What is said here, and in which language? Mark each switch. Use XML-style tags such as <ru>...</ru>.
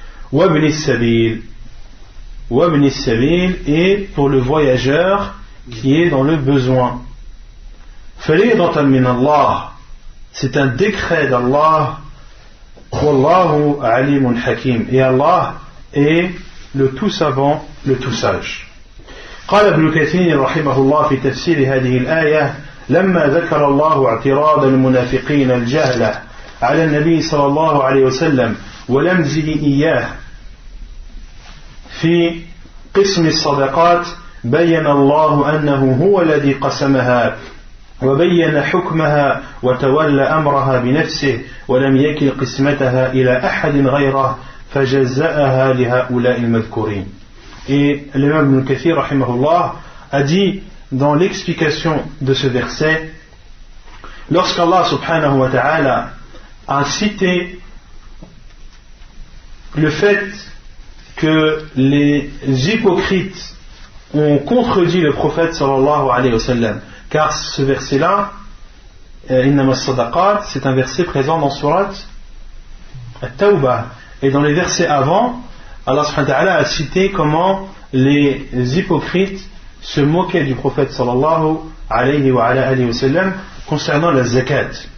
<ar>Wa ibn sabil,</ar> <fr>et pour le voyageur qui est dans le besoin.</fr> <ar>Fariidatan min Allah,</ar> <fr>c'est un décret d'Allah.</fr> <ar>Wallahu alimun hakim,</ar> <fr>et Allah est le tout savant, le tout sage.</fr> <ar>قال ابن كثير رحمه الله في تفسير هذه الآية لما ذكر الله اعتراض المنافقين الجهلة على النبي صلى الله عليه وسلم ولمزه إياه في قسم الصدقات بين الله أنه هو الذي قسمها وبين حكمها وتولى أمرها بنفسه ولم يكل قسمتها إلى أحد غيره فجزأها لهؤلاء المذكورين.</ar> <fr>Et l'imam Ibn Kathir rahimahullah a dit dans l'explication de ce verset, lorsqu'Allah subhanahu wa ta'ala a cité le fait que les hypocrites ont contredit le prophète sallallahu alayhi wa sallam, car ce verset-là,</fr> <ar>Innama as-sadaqat,</ar> <fr>c'est un verset présent dans Surat At-Tawbah, et dans les versets avant, Allah subhanahu wa ta'ala a cité comment les hypocrites se moquaient du prophète sallallahu alayhi wa sallam concernant la zakat.</fr>